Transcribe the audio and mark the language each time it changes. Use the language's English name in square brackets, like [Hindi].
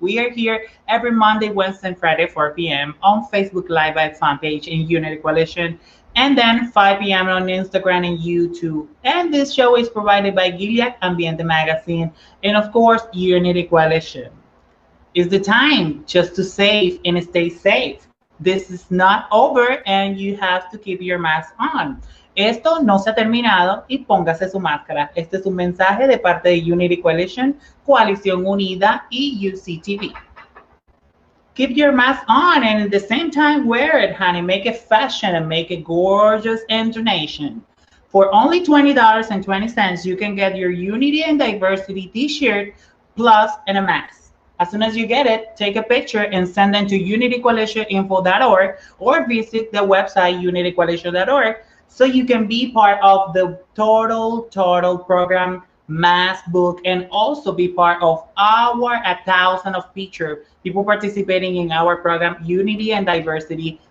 [English] We are here every Monday, Wednesday, and Friday, 4 p.m. on Facebook Live at fan page in Unity Coalition, and then 5 p.m. on Instagram and YouTube. And this show is provided by Gilead Ambiente Magazine and, of course, Unity Coalition. It's the time just to save and stay safe. This is not over and you have to keep your mask on. [Spanish] Esto no se ha terminado y póngase su máscara. Este es un mensaje de parte de Unity Coalition, Coalición Unida y UCTV. [English] Keep your mask on and at the same time wear it, honey. Make it fashion and make it gorgeous and donation. For only $20.20, you can get your Unity and Diversity t-shirt plus and a mask. As soon as you get it, take a picture and send them to unitycoalitioninfo.org or visit the website unitycoalition.org so you can be part of the total program mass book and also be part of our 1,000 of people participating in our program Unity and Diversity.